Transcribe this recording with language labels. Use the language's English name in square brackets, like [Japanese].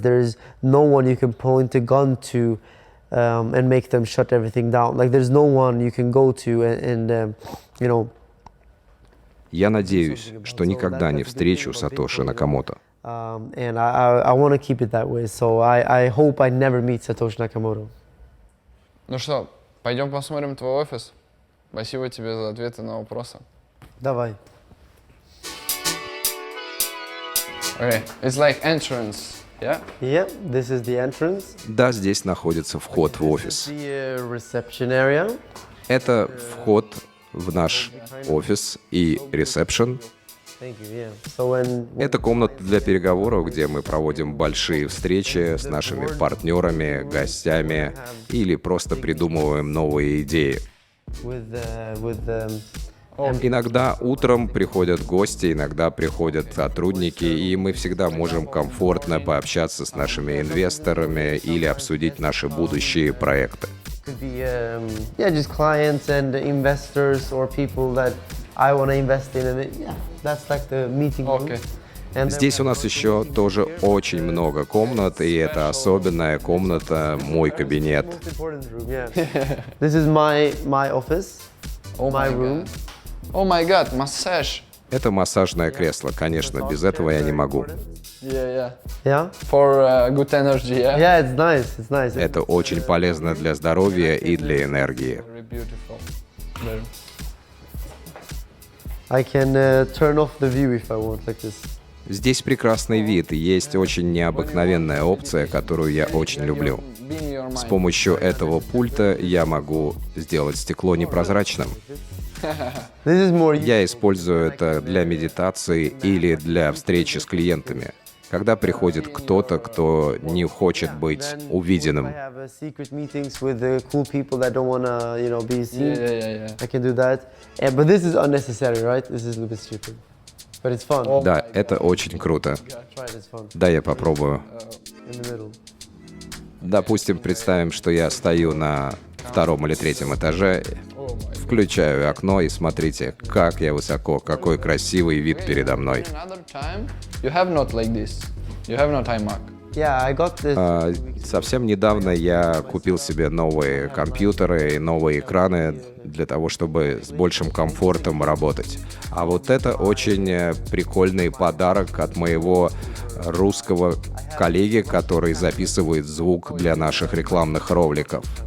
[English] There's no one you can point a gun to and make them shut everything down. Like there's no one you can go to and you know. [Russian] Я надеюсь, что никогда не встречу Сатоши Накамото. [English] And I want to keep it that way. So I hope I never meet Satoshi Nakamoto. [Russian] Ну что, пойдем посмотрим твой офис. Спасибо тебе за ответы на вопросы. Давай. [English] Okay, it's like entrance, yeah? Yeah, this is the entrance. [Russian] Да, здесь находится вход в офис. [English] The reception area. [Russian] Это вход в наш офис и ресепшн. [English] Thank you. Yeah. So when [Russian] Это комната для переговоров, где мы проводим большие встречи с нашими партнерами, гостями или просто придумываем новые идеи. [English] with [Russian] Иногда утром приходят гости, иногда приходят сотрудники, и мы всегда можем комфортно пообщаться с нашими инвесторами или обсудить наши будущие проекты. [English] could be yeah, just clients and investors or people that I want to invest in, and yeah, that's like the meeting room. Okay. And then [Russian] Здесь у нас еще тоже очень много комнат, и это особенная комната, мой кабинет. [English] most important room, yeah. This is my office, my room. О май гад, [Russian] массаж. Это массажное кресло, конечно, без этого я не могу. [English] Yeah. Yeah, For good energy, yeah? yeah, it's nice. It's nice. [Russian] Это очень полезно для здоровья и для энергии. [English] Very beautiful. Very. I can turn off the view if I want, like this. [Russian] Здесь прекрасный вид, и есть очень необыкновенная опция, которую я очень люблю. [English] Being your [Russian] С [English] mind. [Russian] помощью этого пульта я могу сделать стекло непрозрачным. [English] This is more. [Russian] Я использую это для медитации или для встречи с клиентами. Когда приходит кто-то, кто не хочет быть увиденным. [English] I have secret meetings with the cool people that don't wanna, be seen. Yeah. I can do that. But this is unnecessary, right? This is a little bit stupid. But it's fun. [Russian] Да, это очень круто. [English] Try it, it's fun. [Russian] Да, я попробую. [English] In the middle. [Russian] Допустим, представим, что я стою на втором или третьем этаже, включаю окно и смотрите, как я высоко, какой красивый вид передо мной. [English] Another time, you have not like this. You have not iMac. Yeah, I got this. [Russian] Совсем недавно я купил себе новые компьютеры и новые экраны для того, чтобы с большим комфортом работать. А вот это очень прикольный подарок от моего русского коллеги, который записывает звук для наших рекламных роликов.